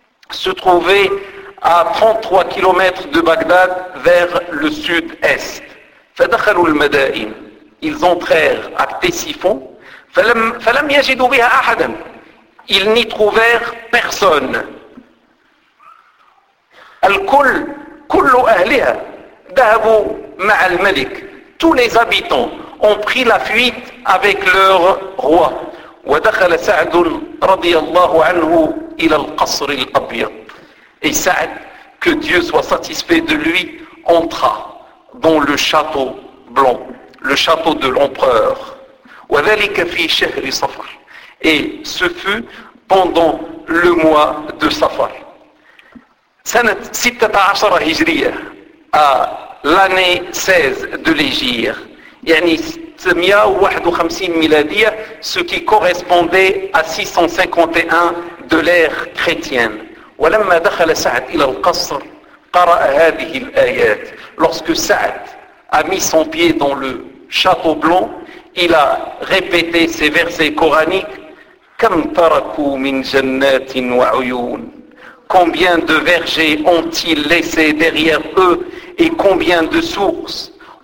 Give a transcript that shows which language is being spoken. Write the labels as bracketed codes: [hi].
[fr] se trouvait à 33 kilomètres de Bagdad vers le sud-est [ar] فدخلوا المدائن [fr] ils entrèrent à Ctesiphon [ar] فلم يجدوا بها أحدا [fr] ils n'y trouvèrent personne [ar] الكل كل أهلها ذهبوا مع الملك. [fr] Tous les habitants ont pris la fuite avec leur roi. [ar] ودخل سعد رضي الله عنه إلى القصر الأبيض. [fr] Et Sa'd, que Dieu soit satisfait de lui, entra dans le château blanc, le château de l'empereur. [ar] وذلك في شهر صفر. [fr] Et ce fut pendant le mois de Safar. [ar] سنة 16 هجرية. [fr] L'année 16 de l'Égir, [ar] yani 651 miladia, [fr] ce qui correspondait à 651 de l'ère chrétienne. [ar] ولما دخل سعد إلى القصر قرأ هذه الآيات. [fr] Lorsque Sa'd a mis son pied dans le château blanc, il a répété ces versets coraniques. [ar] كم تركوا من جنات وعيون. [fr] Combien de vergers ont-ils laissé derrière eux et combien de sources ?